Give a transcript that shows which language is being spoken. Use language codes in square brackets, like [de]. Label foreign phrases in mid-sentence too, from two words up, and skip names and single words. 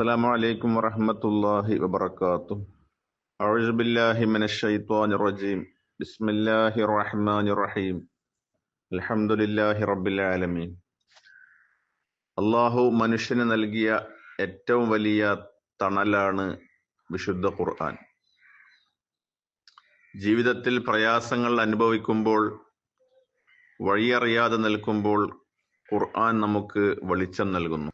[ar] السلام عليكم ورحمة الله وبركاته. أعوذ بالله من الشيطان الرجيم. بسم الله الرحمن الرحيم. الحمد لله رب العالمين. [ml] അള്ളാഹു മനുഷ്യന് നൽകിയ ഏറ്റവും വലിയ തണലാണ് വിശുദ്ധ ഖുർആൻ. ജീവിതത്തിൽ പ്രയാസങ്ങൾ അനുഭവിക്കുമ്പോൾ, വഴിയറിയാതെ നിൽക്കുമ്പോൾ ഖുർആൻ നമുക്ക് വെളിച്ചം നൽകുന്നു.